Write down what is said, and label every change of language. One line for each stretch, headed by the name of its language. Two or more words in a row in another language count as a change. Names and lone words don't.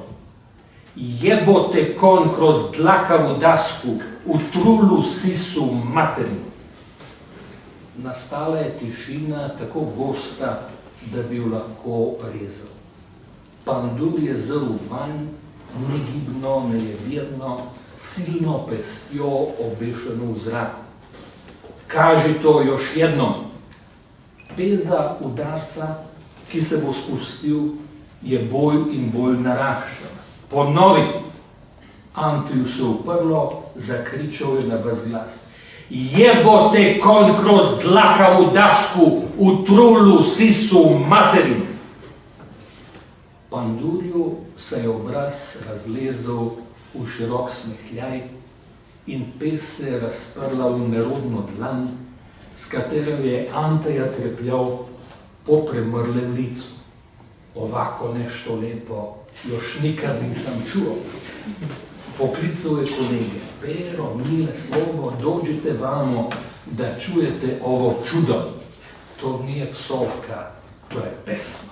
Croatian: Jebote konj kroz dlakavu dasku, v trulu sisu materinu.
Slovenian: Nastala je tišina tako gosta, da bi jo lahko rezal. Pandur je zrl vanj, negibno, nejevirno, silno pestjo obešeno v zraku.
Serbian: Kaži to još jednom.
Slovenian: Peza udarca, ki se bo spustil, je bolj in bolj naraščala.
Serbian: Ponovi!
Slovenian: Antiju se uprlo, zakričal je na ves glas.
Croatian: Jebote konj kroz dlakavu dasku, v trulu sisu materinu.
Slovenian: Pandurju se je obraz razlezel v širok smehljaj in pes se je razprla v nerodno dlan, s katero je Anteja trepljal po premrlem licu.
Serbian: Ovako nešto lepo još nikad nisam čuo.
Slovenian: Poklical je kolege.
Serbian: Pero, Mile, Slobo, dođite vamo da čujete ovo čudo. To nije psovka, to je pesma.